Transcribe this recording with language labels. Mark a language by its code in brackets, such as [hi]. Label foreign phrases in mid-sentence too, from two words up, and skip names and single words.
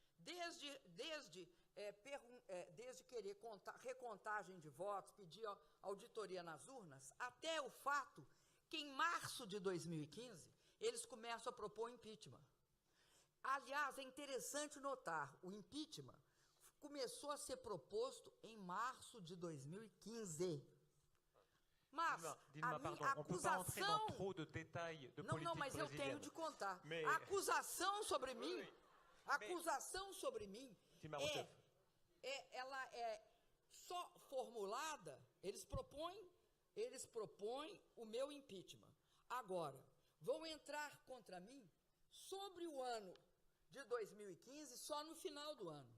[pt] Desde querer recontagem de votos, pedir auditoria nas urnas, até o fato que em março de 2015, eles começam a propor impeachment. Aliás, é interessante notar, o impeachment começou a ser proposto em março de 2015. Mas Dilma, a minha pardon, acusação... [fr] on peut pas entrer dans trop de détails de politique [pt] Não, mas eu tenho de contar. A acusação sobre mim, ela é só formulada, eles propõem o meu impeachment. Agora, vão entrar contra mim sobre o ano de 2015, só no final do ano.